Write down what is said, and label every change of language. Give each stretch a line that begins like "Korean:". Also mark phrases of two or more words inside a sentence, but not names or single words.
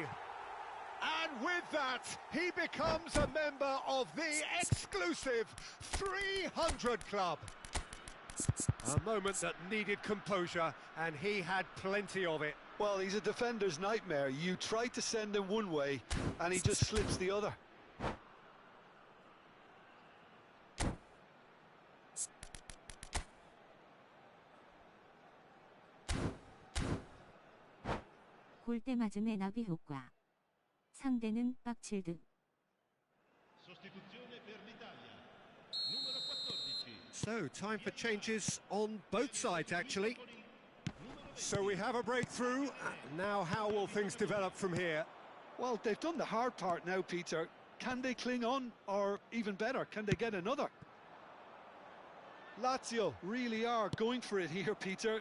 English: And with that, he becomes a member of the exclusive 300 Club. A moment that needed composure, and he had plenty of it. Well, he's a defender's nightmare. You try to send him one way, and he just slips the other.
Korean: 골대 맞음의 나비 효과. 상대는 빡칠 듯.
Italian: Sostituzione per l'Italia. Numero 14.
English: So, time for changes on both sides, actually. So we have a breakthrough. Now, how will things develop from here? Well, they've done the hard part now, Peter. Can they cling on? Or even better, can they get another? Lazio really are going for it here, Peter.